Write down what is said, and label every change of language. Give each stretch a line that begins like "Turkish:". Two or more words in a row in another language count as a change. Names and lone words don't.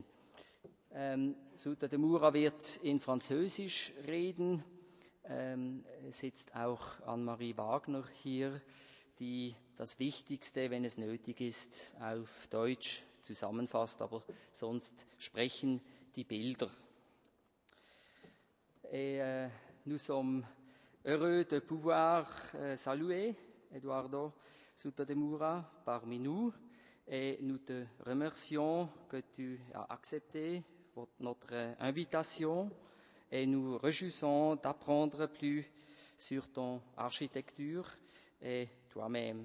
German: Souta de Mura wird in Französisch reden. Sitzt auch Anne-Marie Wagner hier, die das Wichtigste, wenn es nötig ist, auf Deutsch zusammenfasst, aber sonst sprechen die Bilder.
French: Et nous sommes heureux de pouvoir saluer Eduardo Souta de Mura parmi nous et nous te remercions que tu as accepté notre invitation et nous réjouissons d'apprendre plus sur ton architecture et toi-même.